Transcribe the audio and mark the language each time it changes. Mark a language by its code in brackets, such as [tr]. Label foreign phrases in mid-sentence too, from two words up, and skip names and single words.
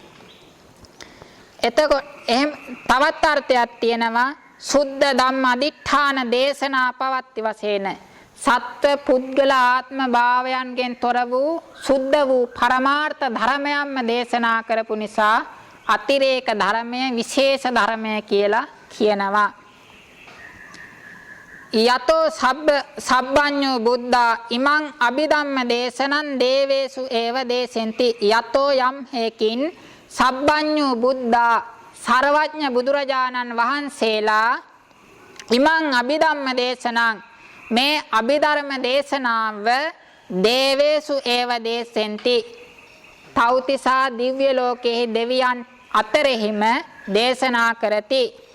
[si] එතකොට එහෙම තවත් අර්ථයක් තියෙනවා [pi] සුද්ධ ධම්ම අදිඨාන දේශනා පවත්ති [si] වශයෙන් සත්ව පුද්ගල ආත්ම භාවයන්ගෙන් තොර වූ සුද්ධ වූ පරමාර්ථ ධර්මයන්ම දේශනා කරපු නිසා අතිරේක ධර්මය විශේෂ ධර්මය කියලා කියනවා. [pi] යතෝ සබ්බඤ්ඤෝ බුද්ධා ඉමං අභිධම්ම දේශනං දේවේසු ඒව දේශෙන්ති. යතෝ [si] යම් හේකින් [pi] සබ්බඤ්ඤෝ බුද්ධා [si] සර්වඥ බුදුරජාණන් වහන්සේලා [pi] ඉමං අභිධම්ම දේශනං [si] මේ අභිධර්ම දේශනාව [pi] දේවේසු ඒව දේශෙන්ති. [si] තෞතිසා දිව්‍ය ලෝකයේ දෙවියන් අතරෙහිම දේශනා කරති.